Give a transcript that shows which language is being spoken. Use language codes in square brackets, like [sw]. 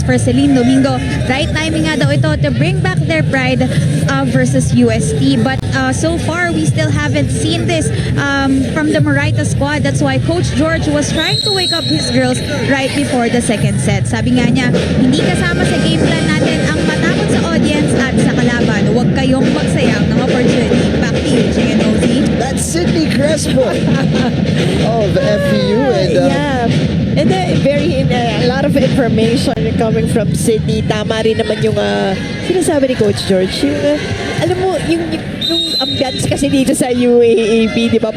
[en] For Celine Domingo, right timing [tl] nga daw ito [en] to bring back their pride versus UST. But so far, we still haven't seen this from the Moraita squad. That's why Coach George was trying to wake up his girls right before the second set. [tl] Sabi nga niya, hindi kasama sa game plan natin ang matakot sa audience at sa kalaban. Huwag kayong magsayang ng opportunity. [en] Back to you, Jing and Mosey. That's Sydney Crespo of FEU. And, yeah. And a lot of information coming from Sydney. [tl] Tama rin naman yung sinasabi ni Coach George. Yung, alam mo, yung ambiance kasi dito sa UAAP, di ba?